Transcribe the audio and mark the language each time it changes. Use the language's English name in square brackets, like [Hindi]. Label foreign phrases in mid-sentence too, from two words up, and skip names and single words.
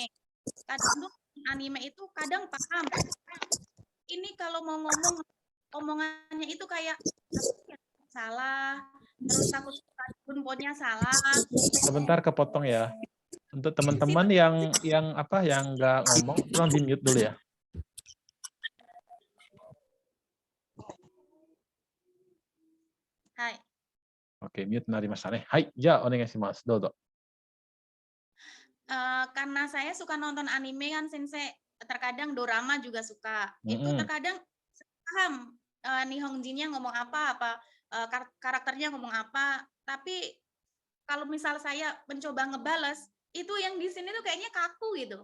[Indonesian] Kadang tuh anime itu kadang paham. Ini kalau mau ngomong omongannya itu kayak salah, terus takut bunponya salah. Sebentar kepotong ya. Untuk teman-teman Situ yang nggak ngomong, tolong di mute dulu ya. [Japanese] Hai. オーケー、ミュートなりましたね. はい、じゃ、お願いします. Dozo. [Indonesian] Karena saya suka nonton anime kan Sensei, terkadang dorama juga suka. Itu terkadang paham Nihonjinnya ngomong apa karakternya ngomong apa, tapi kalau misal saya mencoba ngebales, itu yang di sini tuh kayaknya kaku gitu.